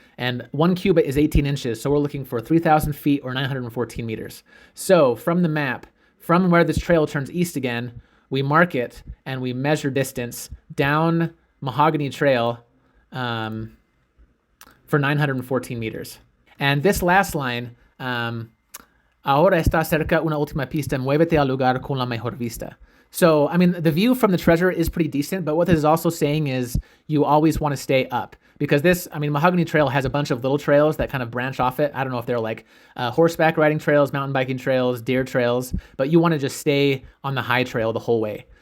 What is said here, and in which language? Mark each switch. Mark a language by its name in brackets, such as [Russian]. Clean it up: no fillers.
[English] And 1 cubit is 18 inches, so we're looking for 3,000 feet or 914 meters. So from the map, from where this trail turns east again, we mark it and we measure distance down Mahogany Trail for 914 meters. And this last line, [Spanish] ahora está cerca una última pista, muévete al lugar con la mejor vista. [English] So, the view from the treasure is pretty decent, but what this is also saying is you always want to stay up. Because Mahogany Trail has a bunch of little trails that kind of branch off it. I don't know if they're like horseback riding trails, mountain biking trails, deer trails, but you want to just stay on the high trail the whole way.